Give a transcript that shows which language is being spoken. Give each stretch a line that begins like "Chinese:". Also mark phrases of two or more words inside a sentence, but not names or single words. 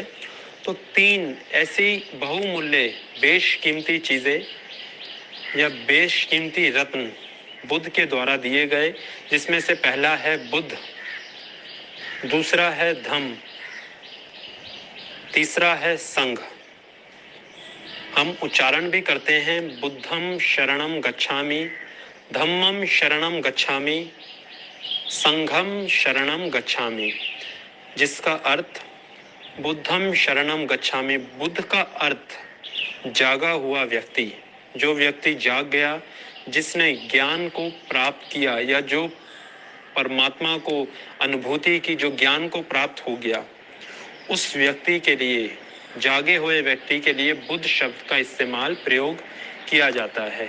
Hindi: तो तीन ऐसी बहुमूल्य बेशकीमती चीजें या बेशकीमती रत्न बुद्ध के द्वारा दिए गए, जिसमें से पहला है बुद्ध, दूसरा है धम्म, तीसरा है संघ। हम उच्चारण भी करते हैं,
Pali: बुद्धम शरणम गच्छामि, धम्मम शरणम गच्छामि, संघम शरणम गच्छामि,
Hindi: जिसका अर्थ
Pali: बुद्धम शरणम गच्छामि।
Hindi: बुद्ध का अर्थ जागा हुआ व्यक्ति, जो व्यक्ति जाग गया, जिसने ज्ञान को प्राप्त किया या जो परमात्मा को अनुभूति की, जो ज्ञान को प्राप्त हो गया, उस व्यक्ति के लिए, जागे हुए व्यक्ति के लिए बुद्ध शब्द का इस्तेमाल प्रयोग किया जाता है।